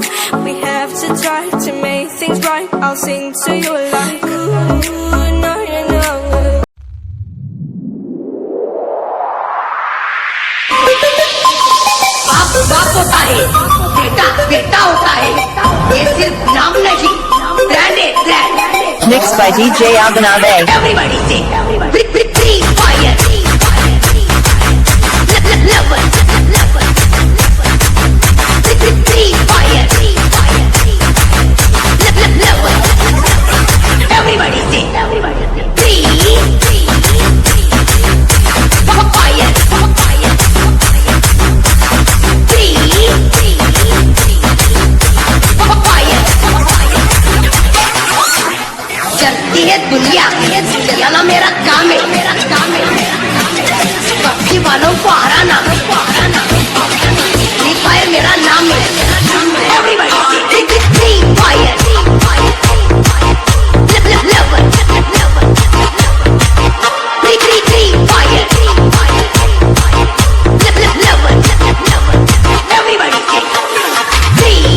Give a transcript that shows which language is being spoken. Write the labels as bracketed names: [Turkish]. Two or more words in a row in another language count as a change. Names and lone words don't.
[English] We have to try to make things right. I'll sing to you like ooh, no, no, no. [Hindi] बाप होता है, बेटा बेटा होता है, ये सिर्फ नाम नहीं, ब्रांड है ब्रांड। [English] Mixed by DJ Aganave. Everybody say, free fire. Level. Free fire. Level. Everybody say, free fire. [Hindi] चलती है दुनिया चलाना मेरा काम है पक्षी वालों को हराना फ्री फायर मेरा नाम है [English] Everybody Free Fire level Free Fire level everybody free